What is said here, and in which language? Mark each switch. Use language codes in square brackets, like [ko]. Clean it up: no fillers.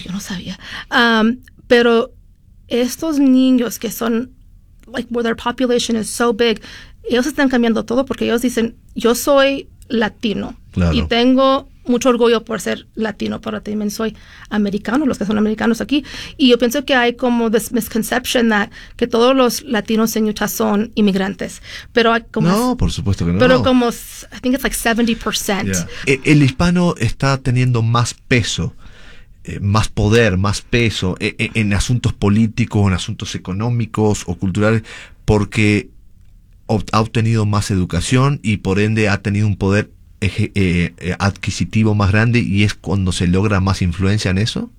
[es] Y yo no sabía. Pero estos niños que son, [en] like, where their population is so big, [es] ellos están cambiando todo, porque ellos dicen, yo soy latino. Claro. Y tengo mucho orgullo por ser latino, pero también soy americano, los que son americanos aquí. Y yo pienso que hay como [en] this misconception that [es] que todos los latinos en Utah son inmigrantes. Pero como no, por supuesto que no. Pero como, [en] I think it's like 70%. Yeah. [es] El hispano está teniendo más peso, más poder, más peso en asuntos políticos, en asuntos económicos o culturales, porque ha obtenido más educación y por ende ha tenido un poder adquisitivo más grande, y es cuando se logra más influencia en eso?